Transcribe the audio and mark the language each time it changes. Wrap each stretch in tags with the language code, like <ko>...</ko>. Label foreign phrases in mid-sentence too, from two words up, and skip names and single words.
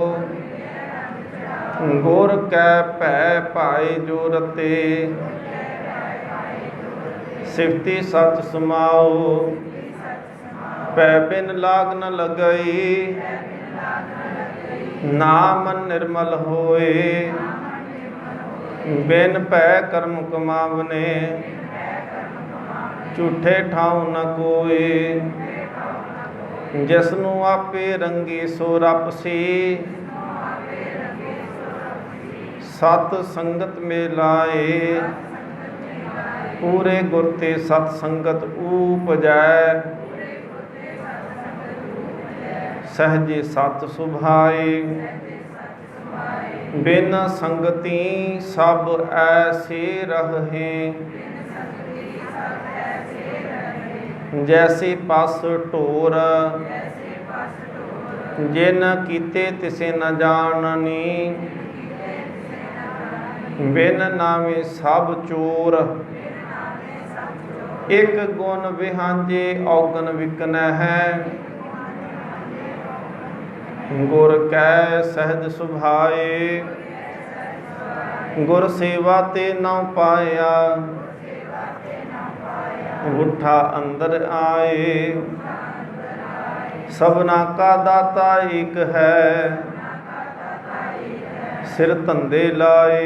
<pa>ਗੁਰ ਕੈ ਭੈ ਪਾਏ ਜੋ ਰਤੇ, ਸਿਫਤੀ ਸਚਿ ਸਮਾਉ। ਭੈ ਬਿਨੁ ਲਾਗਿ ਨ ਲਗਈ, ਨਾਮੁ ਨਿਰਮਲੁ ਹੋਇ। ਬਿਨੁ ਭੈ ਕਰਮ ਕਮਾਵਣੇ, ਝੂਠੇ ਠਾਉ ਨ ਕੋਇ। ਜਿਸਨੂ ਆਪੇ ਰੰਗੇ ਸੋ ਰਪਸੀ, ਸਤਸੰਗਤਿ ਮੇਂ ਲਾਏ। ਪੂਰੇ ਗੁਰ ਤੇ ਸਤਸੰਗਤਿ ਊਪਜੈ, ਸਹਜੇ ਸਚਿ ਸੁਭਾਇ। ਬਿਨੁ ਸੰਗਤੀ ਸਭਿ ਐਸੇ ਰਹਹਿ, ਜੈਸੇ ਪਸੁ ਢੋਰ। ਜਿਨਿ ਕੀਤੇ ਤਿਸੈ ਨ ਜਾਣਨੀ, ਬਿਨੁ ਨਾਵੈ ਸਭਿ ਚੋਰ। ਇਕਿ ਗੁਣ ਵਿਹਾਝਹਿ ਅਉਗਣ ਵਿਕਣਹਿ, ਗੁਰ ਕੈ ਸਹਜਿ ਸੁਭਾਇ। ਗੁਰ ਸੇਵਾ ਤੇ ਨ ਪਾਇਆ, ਉਠਾ ਅੰਦਰਿ ਆਇ। ਸਭਨਾ ਕਾ ਦਾਤਾ ਏਕੁ ਹੈ, ਸਿਰਿ ਧੰਧੈ ਲਾਏ।</pa>